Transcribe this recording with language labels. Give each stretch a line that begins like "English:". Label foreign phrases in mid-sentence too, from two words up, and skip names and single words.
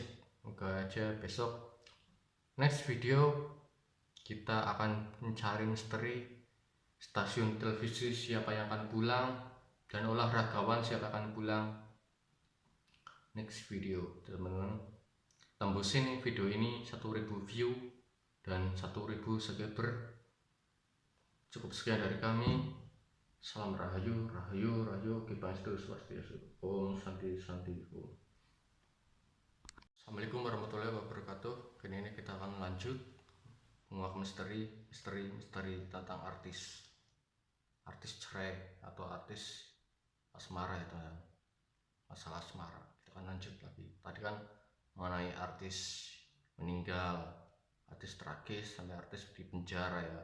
Indonesian: Moga aja besok
English: next video
Indonesian: kita akan mencari misteri stasiun televisi siapa yang akan pulang, dan olahragawan siapa akan pulang.
English: Next video
Indonesian: teman-teman, tembusin video ini 1000 view dan 1000 subscriber. Cukup sekian dari kami.
Balinese: Salam rahayu, rahayu, rahayu, Kipanstu Swastiastu, Om Santi Santi Om.
Arabic: السلام عليكم ورحمة الله وبركاته.
Indonesian: Kini ini kita akan lanjut menguak misteri tentang artis cerai atau artis asmara ya teman. Masalah asmara kita akan lanjut lagi. Tadi kan mengenai artis meninggal, artis tragis, sampai artis di penjara ya.